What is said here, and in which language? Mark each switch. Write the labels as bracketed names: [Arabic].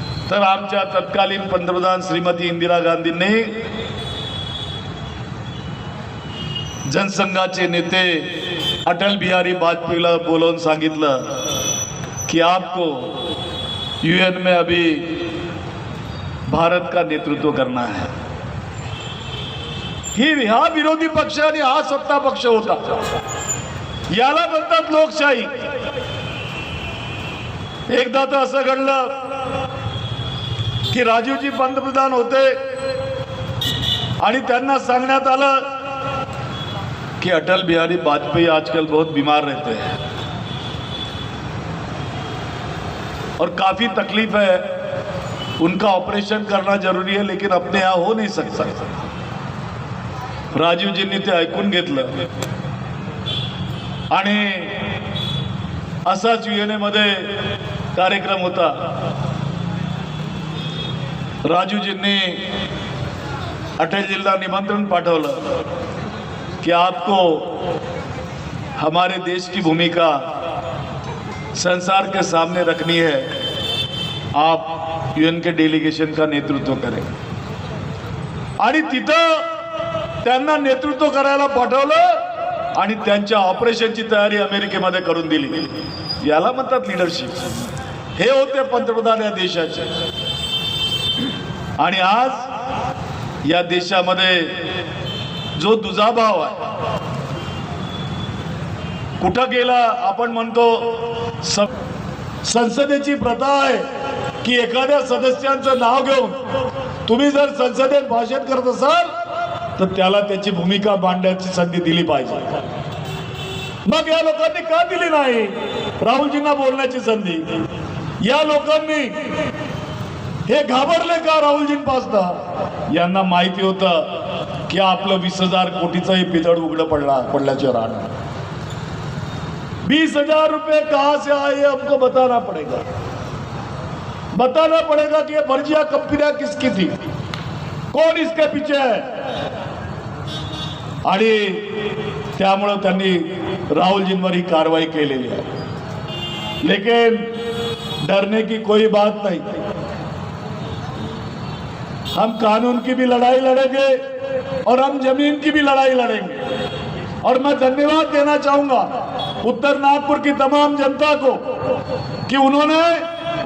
[Marathi] तर आमच्या तत्कालीन पंतप्रधान श्रीमती इंदिरा गांधींनी जनसंघाचे नेते अटल बिहारी वाजपेयीला बोलवून सांगितलं कि [Hindi] आपको यूएन में अभी भारत का नेतृत्व करना है। [Marathi] हा विरोधी पक्ष आणि हा सत्ता पक्ष होता। याला म्हणतात लोकशाही। एकदा तर असं घडलं की राजीवजी पंतप्रधान होते आणि त्यांना सांगण्यात आलं [Hindi] कि अटल बिहारी वाजपेयी आजकल बहुत बीमार रहते हैं और काफी तकलीफ है, उनका ऑपरेशन करना जरूरी है, लेकिन अपने यहाँ हो नहीं सकता। [Marathi] राजीवजींनी ते ऐकून घेतलं आणि असाच यूएनए मध्ये कार्यक्रम होता। राजीवजींनी अटलजींना निमंत्रण पाठवलं [Hindi] कि आपको हमारे देश की भूमिका संसार के सामने रखनी है, आप यूएन के डेलीगेशन का नेतृत्व करें। [Marathi] आणि तिथं त्यांना नेतृत्व करायला पाठवलं आणि त्यांच्या ऑपरेशनची तयारी अमेरिकेमध्ये करून दिली। याला म्हणतात लीडरशिप। हे होते पंतप्रधान या देशाचे। आणि आज या देशामध्ये जो दुजाभाव आहे कुठं गेला। आपण म्हणतो संसदेची प्रथा आहे की एखाद्या सदस्यांचं नाव घेऊन तुम्ही जर संसदेत भाषण करत असाल तर त्याला त्याची भूमिका मांडण्याची संधी दिली पाहिजे। मग या लोकांनी का दिली नाही राहुलजींना बोलण्याची संधी? या लोकांनी हे घाबरले का राहुलजींपासून? यांना माहिती होतं की आपलं 20,000 कोटीचंही पितळ उघडं पडल्याचे राहणार। [Hindi] 20,000 रुपए कहां से आए ये हमको बताना पड़ेगा। बताना पड़ेगा कि ये फर्जिया कंपनियां किसकी थी, कौन इसके पीछे है। [Marathi] आणि त्यामुळे त्यांनी राहुलजींवर ही कारवाई केलेली है। [Hindi] लेकिन डरने की कोई बात नहीं। हम कानून की भी लड़ाई लड़ेंगे और हम जमीन की भी लड़ाई लड़ेंगे। और मैं धन्यवाद देना चाहूंगा उत्तर नागपुर की तमाम जनता को कि उन्होंने